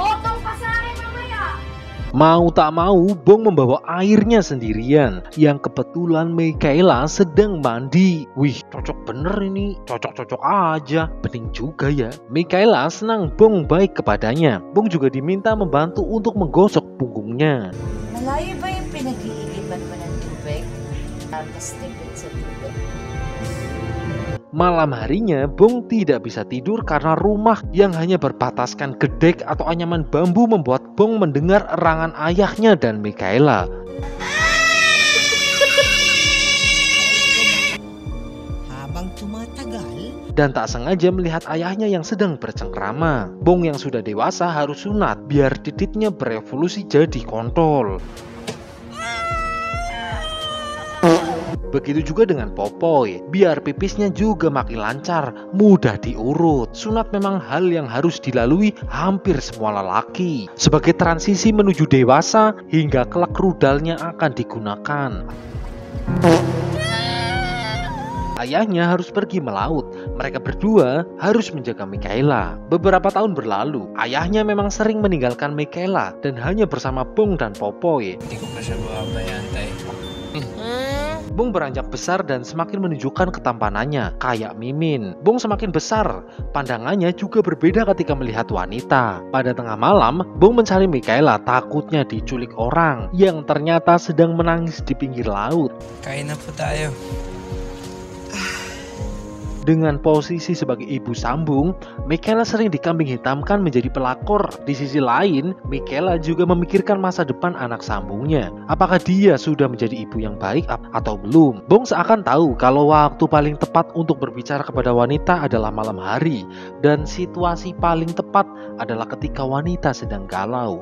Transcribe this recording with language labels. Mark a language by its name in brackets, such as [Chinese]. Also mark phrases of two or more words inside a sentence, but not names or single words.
[Indonesian] Mau tak mau, Bong membawa airnya sendirian, yang kebetulan Michaela sedang mandi. Wih, cocok bener ini, cocok-cocok aja. Bening juga ya. Michaela senang Bong baik kepadanya. Bong juga diminta membantu untuk menggosok punggungnya. [Filipino] Malayo ba yung pinag-iigiban mo ng tubig? Tapos tipid sa tubig. [Indonesian] Malam harinya, Bong tidak bisa tidur karena rumah yang hanya berbataskan gedek atau anyaman bambu membuat Bong mendengar erangan ayahnya dan Michaela. [Filipino] Habang tumatagal, [Indonesian] Dan tak sengaja melihat ayahnya yang sedang bercengkrama. Bong yang sudah dewasa harus sunat biar titiknya berevolusi jadi kontol. Begitu juga dengan Popoy, biar pipisnya juga makin lancar, mudah diurut. Sunat memang hal yang harus dilalui hampir semua lelaki sebagai transisi menuju dewasa hingga kelak rudalnya akan digunakan. Ayahnya harus pergi melaut. Mereka berdua harus menjaga Michaela. Beberapa tahun berlalu, ayahnya memang sering meninggalkan Michaela dan hanya bersama Bong dan Popoy. [Filipino] Hindi ko pa siya mabayantay. [Indonesian] Bong beranjak besar dan semakin menunjukkan ketampanannya, kayak Mimin. Bong semakin besar, pandangannya juga berbeda ketika melihat wanita. Pada tengah malam, Bong mencari Michaela takutnya diculik orang yang ternyata sedang menangis di pinggir laut. [Filipino] Kain na po tayo. [Indonesian] Dengan posisi sebagai ibu sambung, Michaela sering dikambing hitamkan menjadi pelakor. Di sisi lain, Michaela juga memikirkan masa depan anak sambungnya. Apakah dia sudah menjadi ibu yang baik atau belum? Bong seakan tahu kalau waktu paling tepat untuk berbicara kepada wanita adalah malam hari, dan situasi paling tepat adalah ketika wanita sedang galau.